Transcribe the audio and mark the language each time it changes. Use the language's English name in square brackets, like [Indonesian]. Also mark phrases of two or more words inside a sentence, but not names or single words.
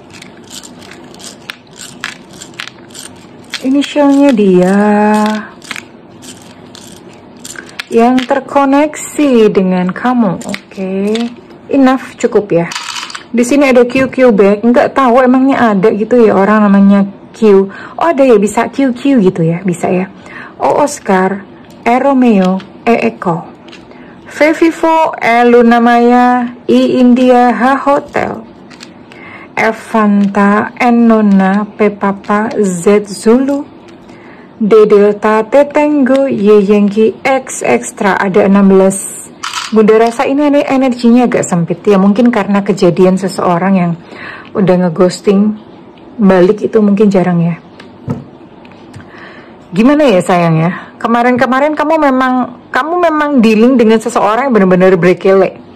[Indonesian] Inisialnya dia yang terkoneksi dengan kamu. Oke, enough, cukup ya. Di sini ada QQ back, nggak tahu emangnya ada gitu ya orang namanya Q. Oh ada ya, bisa QQ gitu ya, bisa ya. O Oscar, E Romeo, E Eko, V Vivo, E Luna Maya, I India, H Hotel, F Fanta, N Nona, P Papa, Z Zulu, D Delta, T Tango, Y Yankee, X Extra, ada 16. Bunda rasa ini energinya agak sempit ya, mungkin karena kejadian seseorang yang udah ngeghosting balik itu mungkin jarang ya. Gimana ya sayang ya, kemarin-kemarin kamu memang dealing dengan seseorang yang benar-benar berkele.